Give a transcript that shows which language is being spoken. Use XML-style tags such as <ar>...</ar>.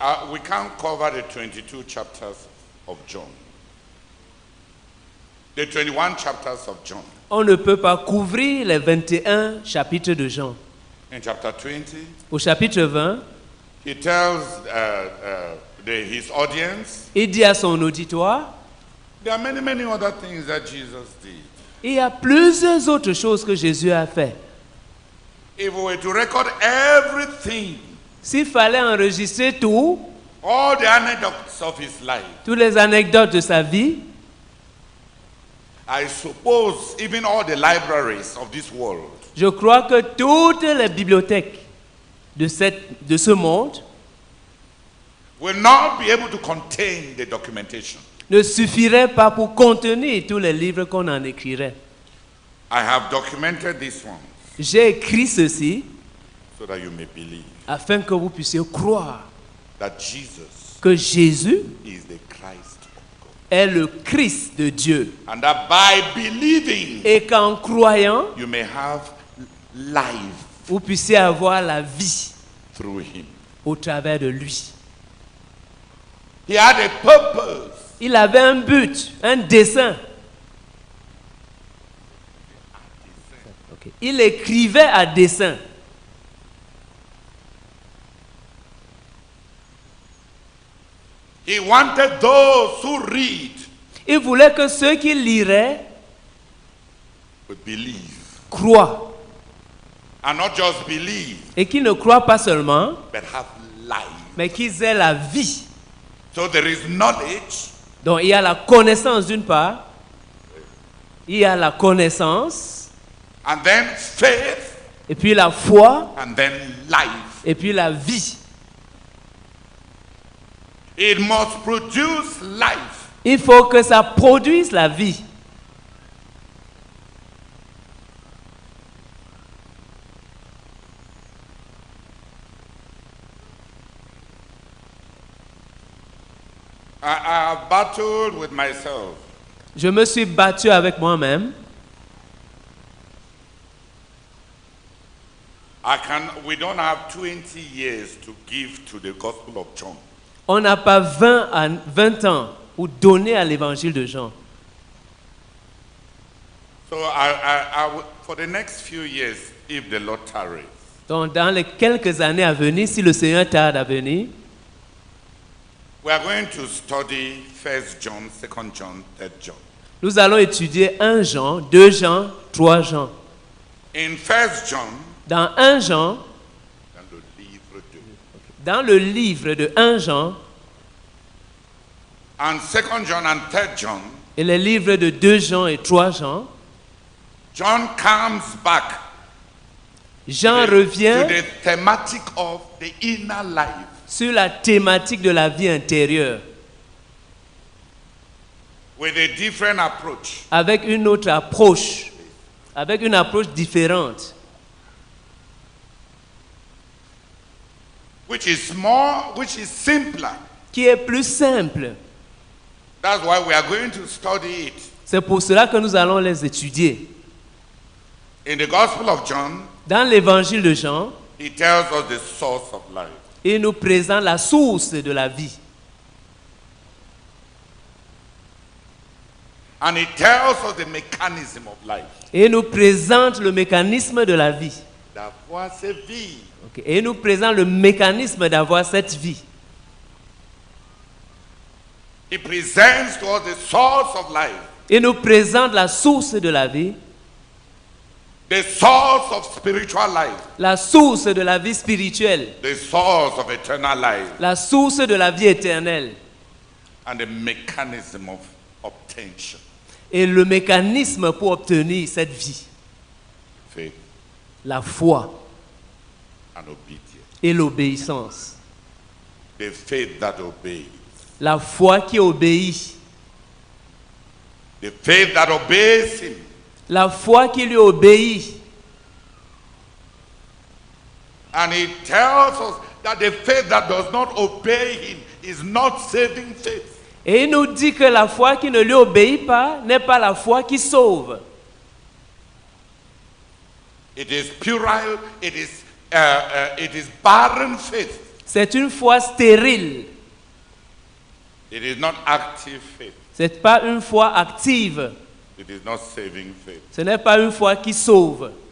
<en>We can't cover the 22 chapters of John. The 21 chapters of John.</en> <fr>On ne peut pas couvrir les 21 chapitres de Jean.</fr> <en>In chapter 20,</en> <fr>Au chapitre 20,</fr> <en>he tells his audience,</en> <fr>il dit à son auditoire,</fr> <en>there are many other things that Jesus did.</en> <fr>il y a plusieurs autres choses que Jésus a fait.</fr> <en>If we were to record everything,</en> <fr>S'il fallait enregistrer tout,</fr> <en>all the anecdotes of his life,</en> <fr>toutes les anecdotes de sa vie,</fr> <en>I suppose even all the libraries of this world</en> <fr>je crois que toutes les bibliothèques de ce monde</fr> <en>will not be able to contain the documentation.</en> <fr>ne suffiraient pas pour contenir tous les livres qu'on en écrirait.</fr> <en>I have documented this one</en> <fr>J'ai écrit ceci</fr> <en>so that you may believe</en> <fr>afin que vous puissiez croire</fr> <en>that Jesus</en> <fr>que Jésus</fr> <en>is the Christ of God.</en> <fr>est le Christ de Dieu.</fr> <en>And that by believing,</en> <fr>Et qu'en croyant,</fr> <en>you may have life</en> <fr>vous puissiez avoir la vie</fr> <en>through him.</en> <fr>au travers de lui.</fr> <en>He had a purpose.</en> <fr>Il avait un but, un dessein. Okay. Il écrivait à dessein.</fr> <en>He wanted those who read</en> <fr>Il voulait que ceux qui liraient</fr> <en>would believe.</en> <fr>croient.</fr> <en>And not just believe,</en> <fr>Et qui ne croient pas seulement,</fr> <en>but have life.</en> <fr>mais qu'ils aient la vie.</fr> <en>So there is knowledge,</en> <fr>Donc il y a la connaissance d'une part, il y a la connaissance,</fr> <en>and then faith,</en> <fr>et puis la foi,</fr> <en>and then life.</en> <fr>et puis la vie.</fr> <en>It must produce life.</en> <fr>Il faut que ça produise la vie.</fr> <en>I have battled with myself.</en> <fr>Je me suis battu avec moi-même.</fr> <en>We don't have 20 years to give to the Gospel of John.</en> <fr>On n'a pas 20 ans pour donner à l'évangile de Jean.</fr> <en>So for the next few years, if the Lord tarries,</en> <fr>Donc dans les quelques années à venir, si le Seigneur tarde à venir,</fr> <en>We are going to study 1 John, 2 John, 3 John.</en> <fr>Nous allons étudier 1 Jean, 2 Jean, 3 Jean.</fr> <en>In 1 John,</en> <fr>Dans 1 Jean, dans le livre dans le livre de de 1 Jean</fr> <en>and 2 John and 3 John,</en> <fr>et les livres de 2 Jean et 3 Jean,</fr> <en>John comes back</en> <fr>Jean</fr> <en>to</en> <fr>revient</fr> <en>the thematic of the inner life.</en> <fr>sur la thématique de la vie intérieure</fr> <en>With a different approach.</en> <fr>avec une autre approche, avec une approche différente,</fr> <en>Which is simpler.</en> <fr>qui est plus simple.</fr> <en>That's why we are going to study it.</en> <fr>C'est pour cela que nous allons les étudier.</fr> <en>In the Gospel of John,</en> <fr>Dans l'évangile de Jean,</fr> <en>he tells us the source of life.</en> <fr>il nous présente la source de la vie.</fr> <en>And he tells us the mechanism of life.</en> <fr>Et il nous présente le mécanisme de la vie. D'avoir cette vie. Ok. Et il nous présente le mécanisme d'avoir cette vie.</fr> <en>He presents to us the source of life.</en> <fr>Il nous présente la source de la vie,</fr> <en>The source of spiritual life.</en> <fr>la source de la vie spirituelle,</fr> <en>The source of eternal life.</en> <fr>la source de la vie éternelle</fr> <en>And the mechanism of obtention.</en> <fr>et le mécanisme pour obtenir cette vie,</fr> <en>Faith</en> <fr>la foi</fr> <en>and obedience.</en> <fr>et l'obéissance.</fr> <en>The faith that obeys.</en> <fr>La foi qui obéit,</fr> <en>The faith that obeys him.</en> <fr>la foi qui lui obéit.</fr> <en>And he tells us that the faith that does not obey him is not saving faith.</en> <fr>Et il nous dit que la foi qui ne lui obéit pas n'est pas la foi qui sauve.</fr> <en>It is puerile, it is barren faith.</en> <fr>C'est une foi stérile.</fr> <en>It is not active faith.</en> <fr>Ce n'est pas une foi active.</fr> <en>It is not saving faith.</en> <fr>Ce n'est pas une foi qui sauve.</fr>